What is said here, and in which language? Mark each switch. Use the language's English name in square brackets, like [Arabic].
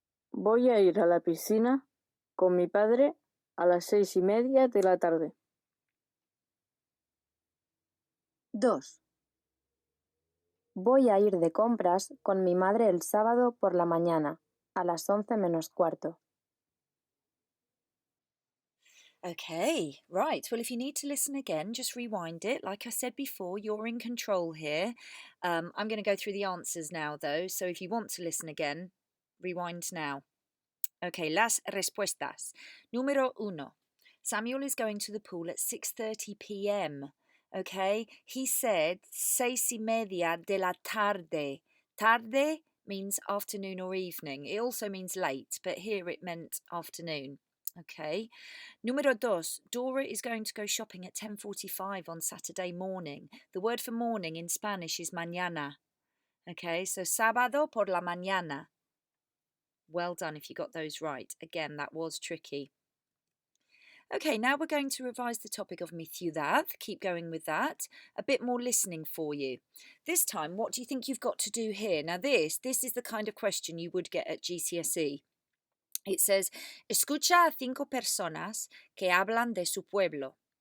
[Spanish] Voy a ir a la piscina con mi padre a las 6:30 de la tarde. 2, Voy a ir de compras con mi madre el sábado por la mañana, a las 11 menos cuarto. [English] Okay, right. Well, if you need to listen again, just rewind it. Like I said before, you're in control here. I'm going to go through the answers now, though. So if you want to listen again, rewind now. Okay, [Spanish] las respuestas. Número 1. [English] Samuel is going to the pool at 6:30 p.m. Okay, he said 6:30 [Spanish] de la tarde. [English] Tarde means afternoon or evening. It also means late, but here it meant afternoon. Okay. [Spanish] Número 2. [English] Dora is going to go shopping at 10:45 on Saturday morning. The word for morning in Spanish is mañana. Okay, so [Spanish] sábado por la mañana. [English] Well done if you got those right. Again, that was tricky. Okay, now we're going to revise the topic of [Spanish] mi ciudad. [English] Keep going with that. A bit more listening for you. This time, what do you think you've got to do here? Now this is the kind of question you would get at GCSE. It says, [Spanish] escucha a 5 personas que hablan de su pueblo.